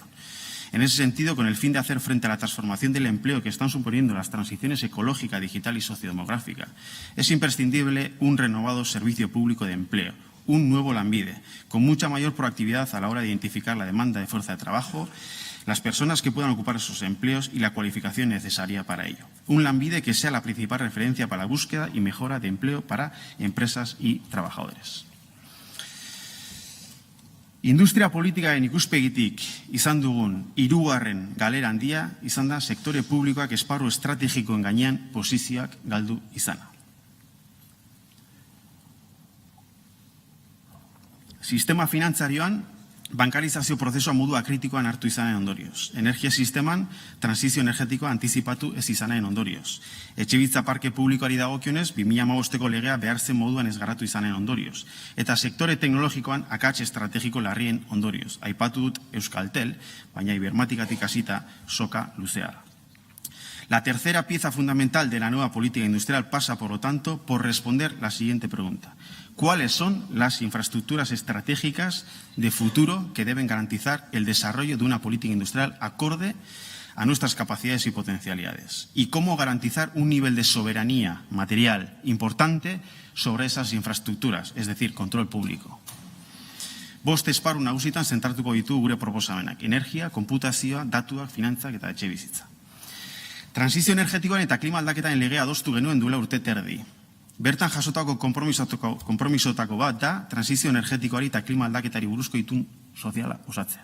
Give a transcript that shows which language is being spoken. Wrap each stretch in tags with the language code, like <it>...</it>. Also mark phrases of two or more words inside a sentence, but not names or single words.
<es>En ese sentido, con el fin de hacer frente a la transformación del empleo que están suponiendo las transiciones ecológica, digital y sociodemográfica, es imprescindible un renovado servicio público de empleo, un nuevo Lanbide, con mucha mayor proactividad a la hora de identificar la demanda de fuerza de trabajo, las personas que puedan ocupar esos empleos y la cualificación necesaria para ello. Un lanbide que sea la principal referencia para la búsqueda y mejora de empleo para empresas y trabajadores.</es> <eu>Industria politikaren ikuspegitik izan dugun hirugarren galera handia izan da sektore publikoak esparru estrategikoen gainean posizioak galdu izana. Sistema finantzarioan bankarizazio prozesua modu akritikoan hartu izanen ondorioz. Energia sisteman transizio energetikoa antizipatu ez izanen ondorioz. Etxebizitza parke publikoari dagokionez, 2015ko legea behar zen moduan ez garatu izanen ondorioz. Eta sektore teknologikoan akats estrategiko larrien ondorioz. Aipatu dut Euskaltel, baina ibermatikatik hasita soka luzea da.</eu> <es>La tercera pieza fundamental de la nueva política industrial pasa, por lo tanto, por responder la siguiente pregunta. ¿Cuáles son las infraestructuras estratégicas de futuro que deben garantizar el desarrollo de una política industrial acorde a nuestras capacidades y potencialidades? ¿Y cómo garantizar un nivel de soberanía material importante sobre esas infraestructuras, es decir, control público?</es> <eu>Bost esparru nagusitan zentratuko ditu gure proposamenak. Energia, konputazioa, datuak, finantzak eta etxebizitza. Transizio energetikoan eta klima aldaketaren legea adostu genuen duela urte terdi. Bertan jasotako konpromisotako bat da transizio energetikoari eta klima aldaketari buruzko itun soziala osatzea.</eu>